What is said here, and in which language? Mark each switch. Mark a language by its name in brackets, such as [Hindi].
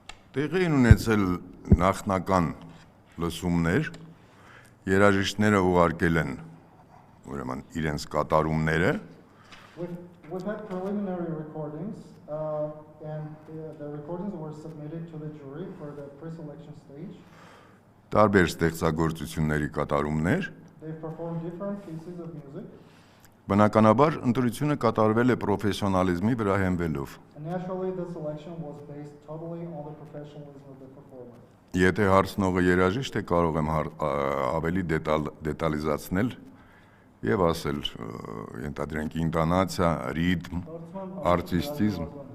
[Armenian] Տեղի են ունեցել նախնական լսումներ, երաժիշտները ուղարկել են ուրեմն իրենց կատարումները։ [English] We've had preliminary recordings, and the recordings were submitted to the jury for the pre-selection stage. [Armenian] Տարբեր ստեղծագործությունների կատարումներ։ [English] They've performed different pieces of music. [Armenian] Բնականաբար ընտրությունը կատարվել է պրոֆեսիոնալիզմի վրա հենվելով։ [English] And naturally, the selection was based totally on the professionalism of the performer. [Armenian] Եթե հարցնողը երաժիշտ է, կարող եմ ավելի դետալիզացնել եւ ասել, ենթադրենք ինտոնացիա, ռիթմ, արտիստիզմ։